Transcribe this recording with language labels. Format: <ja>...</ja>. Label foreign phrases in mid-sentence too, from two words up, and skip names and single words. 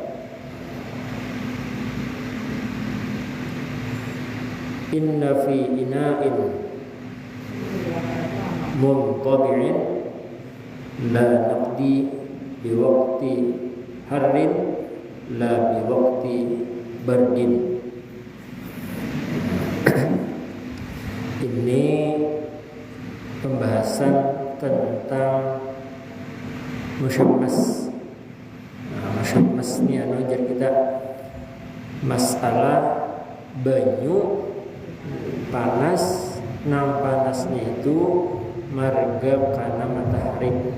<ar>إن في إناء منطبع لا نقد بوقت حر لا بوقت برد.</ar> <id>Ini pembahasan tentang musyammas.</id> <bjn>Musyammas ini ajar kita masalah banyu panas, nang panasnya itu marga karena matahari.</bjn>